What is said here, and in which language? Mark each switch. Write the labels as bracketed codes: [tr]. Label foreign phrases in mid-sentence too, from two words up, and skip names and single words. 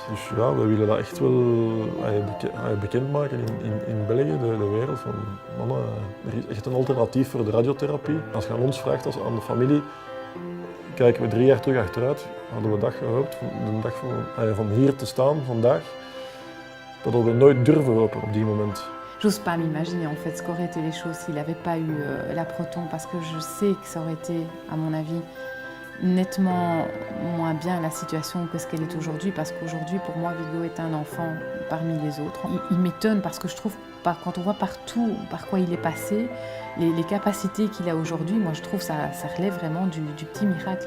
[nl] Dus ja, we willen dat echt wel bekendmaken in België, de wereld. Van, mannen, er is echt een alternatief voor de radiotherapie. Als je aan ons vraagt, aan de familie, kijken we 3 jaar terug achteruit, hadden we dat gehoopt, de dag van hier te staan, vandaag, dat hadden we nooit durven hopen op die moment. [fr] J'ose pas m'imaginer en fait ce qu'auraient été les choses s'il n'avait pas eu la proton, parce que je sais que ça aurait été, à mon avis, nettement moins bien la situation que ce qu'elle est aujourd'hui, parce qu'aujourd'hui, pour moi, Vigo est un enfant parmi les autres. Il m'étonne parce que je trouve, quand on voit partout par quoi il est passé, les capacités qu'il a aujourd'hui, moi je trouve ça relève vraiment du petit miracle.